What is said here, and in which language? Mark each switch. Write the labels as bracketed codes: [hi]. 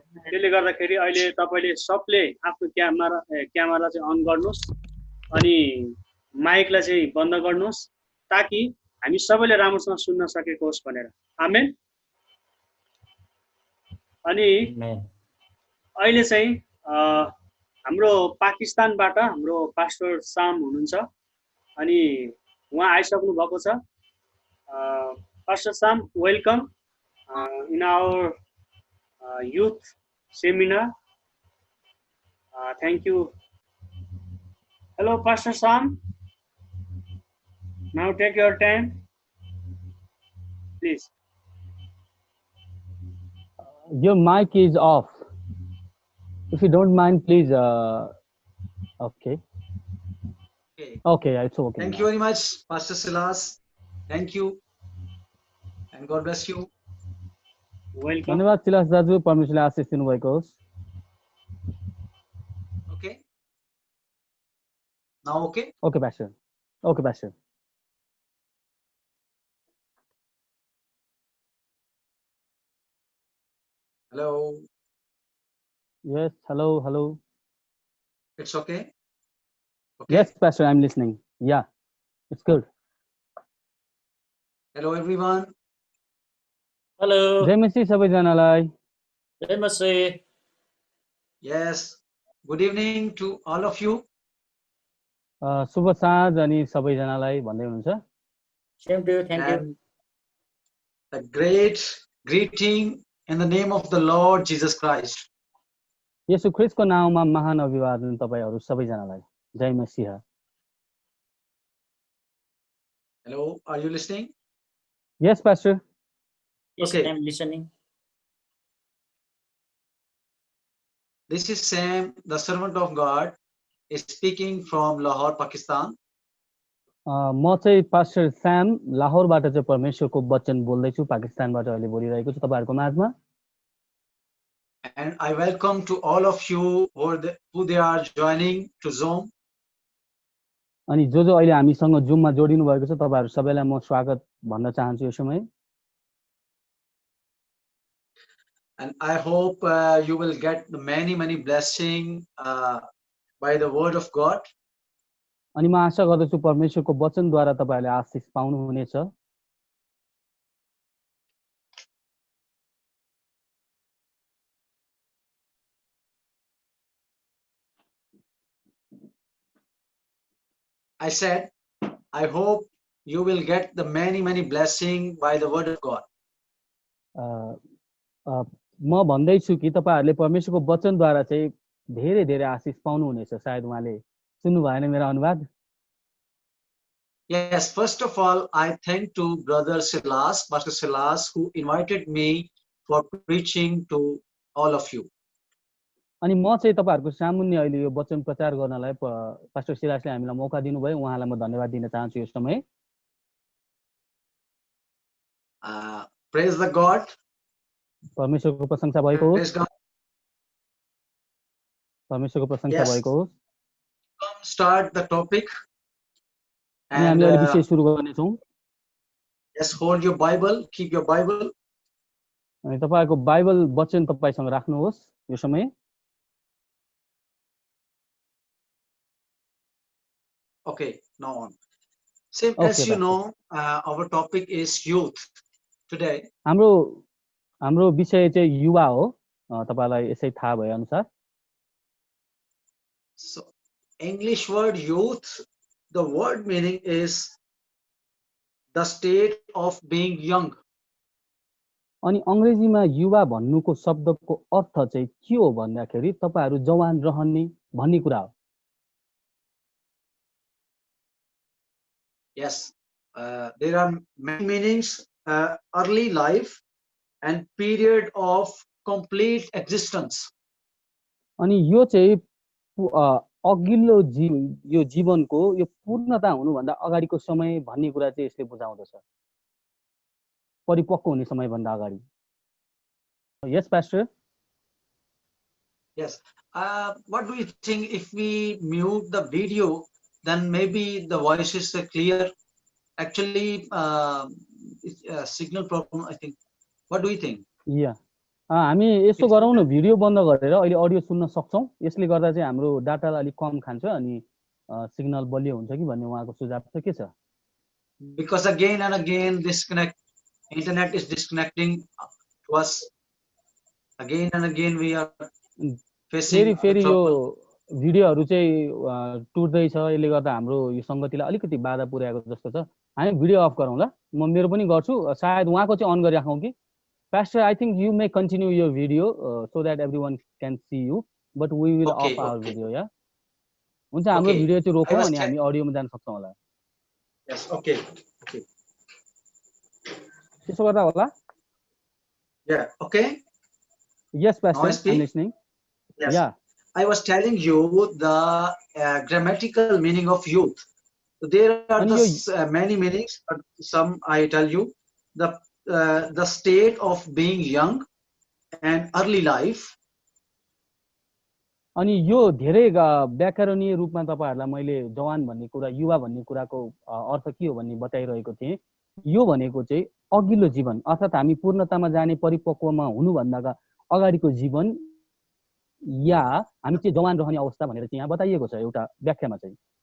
[ne] त्यसले गर्दाखेरि अहिले तपाईँले सबले आफ्नो क्यामेरा चाहिँ अन गर्नुहोस् अनि माइकलाई चाहिँ बन्द गर्नुहोस् ताकि हामी सबैले राम्रोसँग सुन्न सकेको होस् भनेर। आमेन। अनि अहिले चाहिँ हाम्रो पाकिस्तानबाट हाम्रो पास्टर साम हुनुहुन्छ अनि उहाँ आइसक्नु भएको छ। [en] Pastor Sam, welcome in our youth seminar. Thank you. Hello, Pastor Sam. Now take your time, please. Your mic is off. If you don't mind, please. Okay. Okay, it's okay. Thank you very much, Pastor Silas. Thank you, and God bless you. Welcome. [ne] धन्यवाद Silas दाजु, परमेश्वरले आशीष दिनुभएको होस्। [en] Okay. Now okay. Okay, Pastor. Okay, Pastor. Hello. Yes. Hello. Hello. It's okay. Okay. Yes, Pastor. I'm listening. Yeah, it's good. Hello, everyone. Hello [ne] जय मसी सबैजनालाई। जय मसी। [en] Yes. Good evening to all of you. [ne] शुभ साँझ अनि सबैजनालाई भन्दै हुनुहुन्छ। [en] Same to you. Thank you. And a great greeting in the name of the Lord Jesus Christ. [ne] येशू ख्रीष्टको नाममा महान अभिवादन तपाईहरु सबैजनालाई। जय मसीह। [en] Hello, are you listening? Yes, Pastor. Yes, Okay. I am listening. This is Sam, the servant of God, is speaking from Lahore, Pakistan. [ne] म चाहिँ pastor स्याम लाहोरबाट चाहिँ परमेश्वरको वचन बोल्दैछु, पाकिस्तानबाट अहिले बोलिरहेको छु तपाईहरुको माझमा। [en] And I welcome to all of you who they are joining to Zoom. [ne] अनि जो अहिले हामीसँग जुममा जोडिनु भएको छ तपाईहरु सबैलाई म स्वागत भन्न चाहन्छु यो समय। [en] And I hope you will get many blessing by the word of God. [ne] अनि म आशा गर्दछु परमेश्वरको वचनद्वारा तपाईहरुले आशीष पाउनु हुनेछ। [en] I said, I hope you will get the many blessing by the word of God. [ne] म भन्दै छु कि तपाईहरुले परमेश्वरको वचनद्वारा चाहिँ धेरै धेरै आशीष पाउनु हुनेछ। सायद उहाँले सुन्नु भएन मेरो अनुवाद। [en] Yes, first of all, I thank to Brother Silas, Pastor Silas, who invited me for preaching to all of you. [ne] अनि म चाहिँ तपाईहरुको सामुन्ने अहिले यो वचन प्रचार गर्नलाई पास्टर सिलासले हामीलाई मौका दिनुभयो, उहाँलाई म धन्यवाद दिन चाहन्छु यस समय। [en] Praise the God. [ne] परमेश्वरको प्रशंसा भएको [en] Praise [ne] होस्। [en] God. [ne] परमेश्वरको प्रशंसा [en] Yes. [ne] भएको होस्। [en] Come start the topic. [ne] अनि [en] And [ne] हामीले अहिले विषय सुरु गर्ने छौं। [en] yes, hold your Bible, keep your Bible. [ne] अनि तपाईहरुको बाइबल वचन तपाईसँग राख्नुहोस् यो समय। [en] Okay, now on. Same Okay, as you Pastor. know, our topic is youth today. [ne] हाम्रो विषय चाहिँ युवा हो। तपाईलाई यसै थाहा भए अनुसार। [en] So, English word youth, the word meaning is the state of being young. [ne] अनि अंग्रेजीमा युवा भन्नुको शब्दको अर्थ चाहिँ के हो भन्दाखेरि तपाईहरु जवान रहने भन्ने कुरा हो। [en] Yes, there are many meanings, early life and period of complete existence. [ne] अनि यो चाहिँ अघिल्लो यो जीवनको यो पूर्णता हुनु भन्दा अगाडिको समय भन्ने कुरा चाहिँ यसले बुझाउँदछ। परिपक्व हुने समय भन्दा अगाडि। [en] Yes, Pastor. Yes. What do you think if we mute the video, then maybe the voice is clear? Actually, it's a signal problem, I think. What do you think? [ne] Yeah. हामी यसो गरौँ न, भिडियो बन्द गरेर अहिले audio सुन्न सक्छौं। यसले गर्दा चाहिँ हाम्रो डाटालाई अलि कम खान्छ अनि सिग्नल बलियो हुन्छ कि भन्ने उहाँको सुझाव छ। के छ? [en] Because again and again internet is disconnecting to us. Again and again we are facing [ne] फेरि यो [en] trouble. [ne] भिडियोहरु चाहिँ टुट्दै छ, यसले गर्दा हाम्रो यो संगतिलाई अलिकति बाधा पुर्याएको जस्तो छ। हामी भिडियो अफ गरौँ ल। म मेरो पनि गर्छु, सायद उहाँको चाहिँ अन गरिराखौँ कि। [en] Pastor, I think you may continue your video so that everyone can see you, but we will off our video, yeah? [ne] हुन्छ, हाम्रो भिडियो चाहिँ रोकौँ अनि हामी अडियोमा जान सक्छौं होला। [en] Yes, okay. [ne] त्यसो गर्दा होला? [en] Yeah, okay. Yes, Pastor, I'm listening. Yes. Yeah. I was telling you the grammatical meaning of youth. So there are many meanings, but some I tell you. The state of being young and early life. [ne] अनि यो धेरै व्याकरणीय रूपमा तपाईहरुलाई मैले जवान भन्ने कुरा, युवा भन्ने कुराको अर्थ के हो भन्ने बताइरहेको थिएँ। यो भनेको चाहिँ अघिल्लो जीवन, अर्थात हामी पूर्णतामा जाने परिपक्वमा हुनु भन्दा अगाडिको जीवन या हामी चाहिँ जवान रहने अवस्था भनेर चाहिँ यहाँ बताइएको छ एउटा व्याख्यामा चाहिँ।